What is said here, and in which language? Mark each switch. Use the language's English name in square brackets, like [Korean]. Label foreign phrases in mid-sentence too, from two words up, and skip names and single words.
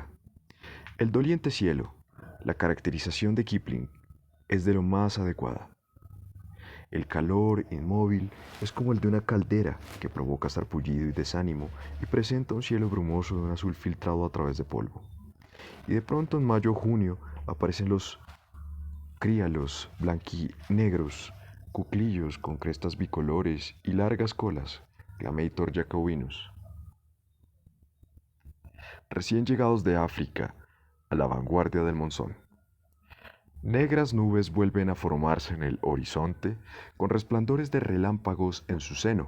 [Spanish] El doliente cielo, la caracterización de Kipling, es de lo más adecuada. El calor inmóvil es como el de una caldera que provoca sarpullido y desánimo y presenta un cielo brumoso de un azul filtrado a través de polvo. Y de pronto en mayo o junio aparecen los críalos blanquinegros, cuclillos con crestas bicolores y largas colas, Clamator jacobinus. Recién llegados de África, a la vanguardia del monzón. Negras nubes vuelven a formarse en el horizonte con resplandores de relámpagos en su seno.